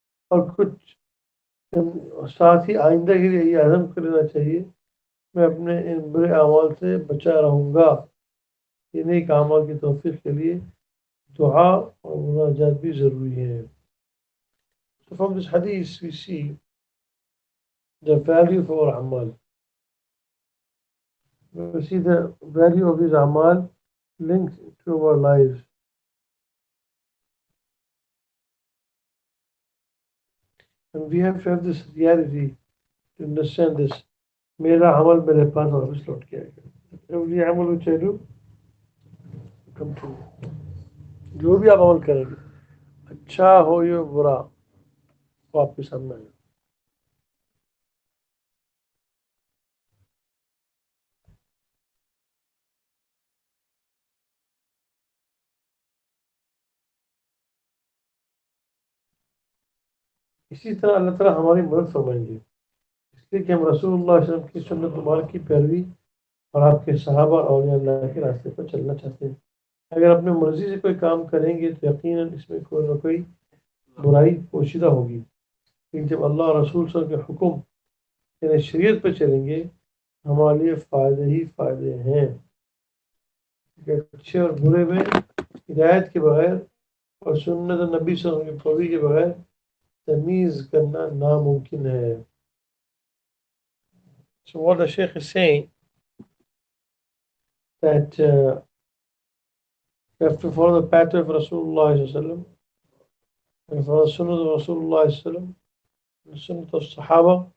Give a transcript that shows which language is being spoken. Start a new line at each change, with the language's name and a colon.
Hindi: और कुछ साथ ही आइंदा के लिए ये अज़म कर लेना चाहिए, मैं अपने इन बुरे अमाल से बचा रहूँगा। ये नेक अमाल की तौफीक के लिए दुआ और मुनाजात भी ज़रूरी है।
English: So from this hadith we see the value of our amal. We see the value of these amal linked to our lives. And we have to have this reality to understand this.
Hindi: मेरा अमल मेरे पास वापस लौट के आएगा.
English: Every amal which I do come to me.
Hindi: जो भी आप अमल करेंगे, अच्छा हो या बुरा, वो आपके सामने आएगा. इसी तरह अल्लाह ताला हमारी मदद फरमाएंगे, इसलिए कि हम रसूलुल्लाह सल्लल्लाहु अलैहि वसल्लम की सुन्नत मुबारक की पैरवी और आपके सहाबा और अल्लाह के रास्ते पर चलना चाहते हैं. अगर अपनी मर्जी से कोई काम करेंगे तो यकीनन इसमें कोई ना कोई बुराई पोशीदा होगी, लेकिन जब अल्लाह और रसूल सल्लल्लाहु अलैहि वसल्लम के हुक्म यानी शरीयत पर चलेंगे, हमारे लिए फ़ायदे ही फ़ायदे हैं. अच्छे और बुरे में हिदायत के बगैर और सुन्नत नबी सल्लल्लाहु अलैहि वसल्लम की पैरवी के बगैर तमीज़ करना नामुमकिन है.
English: So what the Sheikh is saying that you have to follow the path of Rasulullah sallallahu alaihi wasallam and follow the sunnah of Rasulullah sallallahu alaihi wasallam, the sunnah of Sahaba.